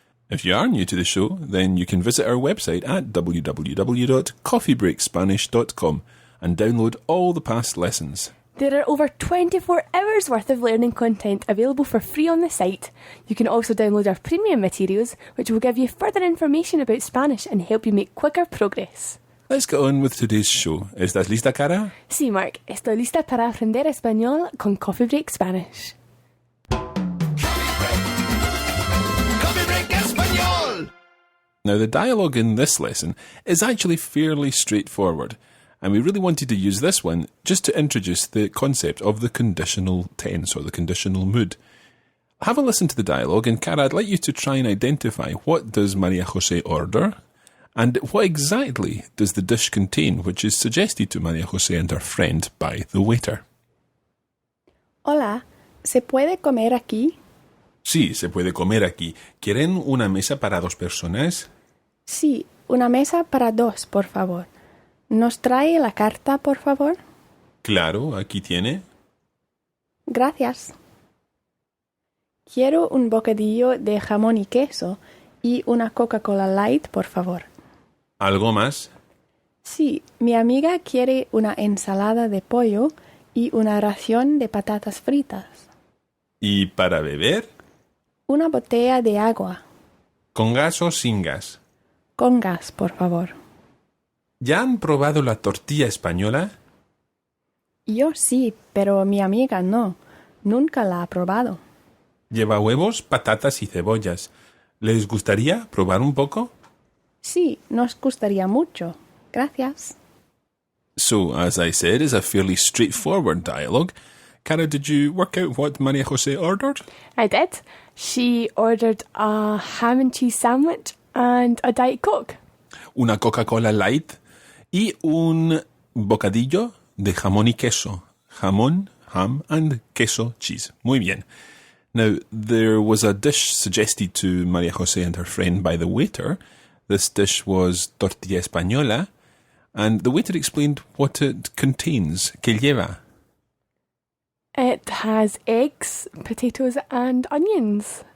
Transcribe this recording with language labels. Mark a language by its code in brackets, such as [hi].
[en] If you are new to the show, then you can visit our website at www.coffeebreakspanish.com and download all the past lessons. There are over 24 hours worth of learning content available for free on the site. You can also download our premium materials, which will give you further information about Spanish and help you make quicker progress. Let's get on with today's show. [es] ¿Estás lista, Cara? Sí, Mark. Estoy lista para aprender español con Coffee Break Spanish. Coffee Break Español. [en] Now, the dialogue in this lesson is actually fairly straightforward, and we really wanted to use this one just to introduce the concept of the conditional tense or the conditional mood. Have a listen to the dialogue, and Cara, I'd like you to try and identify what does Maria Jose order, and what exactly does the dish contain which is suggested to Maria Jose and her friend by the waiter. [es] Hola, ¿se puede comer aquí? Sí, se puede comer aquí. ¿Quieren una mesa para dos personas? Sí, una mesa para dos, por favor. ¿Nos trae la carta, por favor? Claro, aquí tiene. Gracias. Quiero un bocadillo de jamón y queso y una Coca-Cola Light, por favor. ¿Algo más? Sí, mi amiga quiere una ensalada de pollo y una ración de patatas fritas. ¿Y para beber? Una botella de agua. ¿Con gas o sin gas? Con gas, por favor. ¿Ya han probado la tortilla española? Yo sí, pero mi amiga no. Nunca la ha probado. Lleva huevos, patatas y cebollas. ¿Les gustaría probar un poco? Sí, nos gustaría mucho. Gracias. [en] So, as I said, it's a fairly straightforward dialogue. Cara, did you work out what Maria Jose ordered? I did. She ordered a ham and cheese sandwich and a Diet Coke. [es] Una Coca-Cola Light y un bocadillo de jamón y queso. [en] Jamón, ham, and queso, cheese. [es] Muy bien. [en] Now, there was a dish suggested to Maria Jose and her friend by the waiter. This dish was tortilla española, and the waiter explained what it contains. [es] ¿Qué lleva? [en] It has eggs, potatoes and onions.